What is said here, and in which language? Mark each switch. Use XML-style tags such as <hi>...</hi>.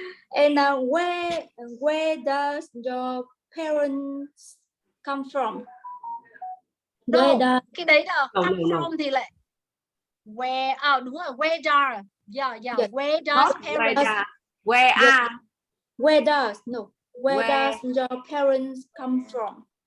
<en>And where does your parents come from?</en> <vi>Cái đấy là come from thì lại where, đúng rồi, where does.</vi> <en>Yeah, where does parents? Where does your parents come from?</en>